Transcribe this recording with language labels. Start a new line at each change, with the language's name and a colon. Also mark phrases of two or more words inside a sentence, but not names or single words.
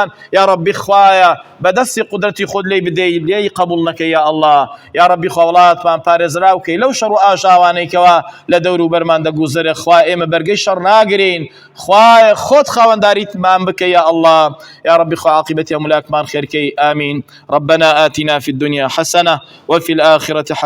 Arabic: یا ربی
Central Kurdish: خوایە بەدەستی قودرەتی خۆت لێی بدەی، لێی قبوڵ نەکەی
Arabic: یا ئەڵڵا. یا ربی
Central Kurdish: خوا وڵاتمان پارێزراوکەی لەو شەڕ و ئاژاوانەی کەوا لە دەور و بەرمان دەگوزرێ. خوا ئێمە بەرگەی شەڕ ناگرین، خوایە خۆت خاوەنداریتمان بکە
Arabic: یا ئەڵڵا. یا ربی
Central Kurdish: خوا عاقبەتی هەموو لایەکمان خێرکەی. آمین.
Arabic: ربنا آتنا في الدنيا حسنة وفي الآخرة حسنة